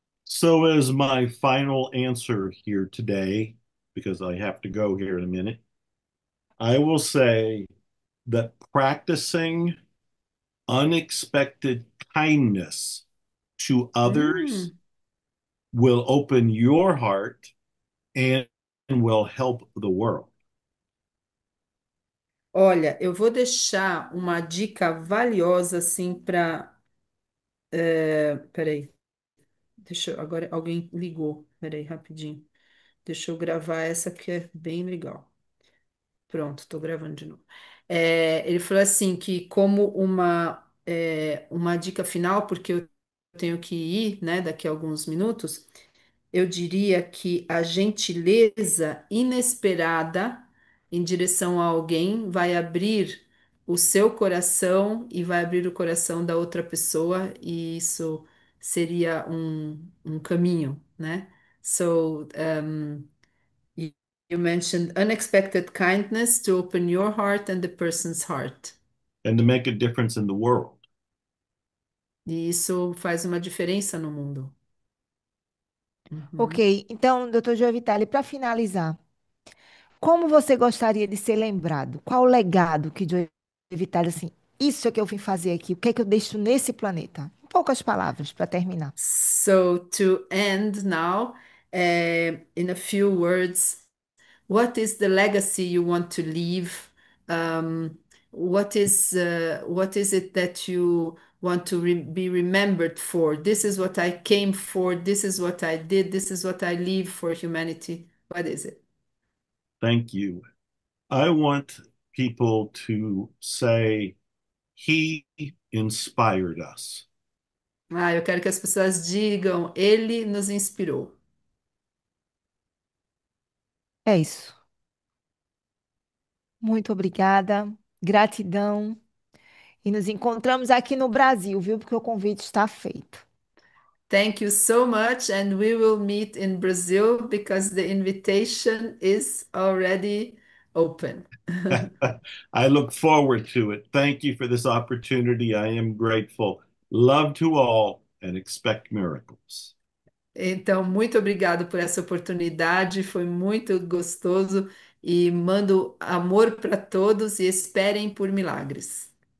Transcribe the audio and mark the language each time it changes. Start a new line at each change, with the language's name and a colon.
English: So, as my final answer here today, because I have to go here in a minute, I will say that practicing unexpected kindness to others mm, will open your heart and will help the world.
Portuguese: olha, eu vou deixar uma dica valiosa assim para. Peraí, agora alguém ligou. Peraí, rapidinho. Deixa eu gravar essa que é bem legal. Pronto, estou gravando de novo. Ele falou assim que como uma dica final, porque eu tenho que ir, né, daqui a alguns minutos. Eu diria que a gentileza inesperada em direção a alguém vai abrir o seu coração e vai abrir o coração da outra pessoa, e isso seria um caminho, né?
English: So, you you mentioned unexpected kindness to open your heart and the person's heart. And to make a difference in the world.
Portuguese: E isso faz uma diferença no mundo. Uhum. Ok, então, doutor Joe Vitale, para finalizar, como você gostaria de ser lembrado? Qual o legado que Joe Vitale, assim, isso é que eu vim fazer aqui, o que é que eu deixo nesse planeta? Em poucas palavras, para terminar.
English: So, to end now, in a few words, what is the legacy you want to leave? What is it that you want to be remembered for? This is what I came for. This is what I did. This is what I leave for humanity. What is it? Thank you. I want people to say, he inspired us.
Portuguese: Ah, eu quero que as pessoas digam, ele nos inspirou. É isso. Muito obrigada. Gratidão. E nos encontramos aqui no Brasil, viu? Porque o convite está feito.
English: Thank you so much, and we will meet in Brazil because the invitation is already open. I look forward to it. Thank you for this opportunity. I am grateful. Love to all and expect miracles.
Portuguese: Então, muito obrigado por essa oportunidade, foi muito gostoso e mando amor para todos e esperem por milagres.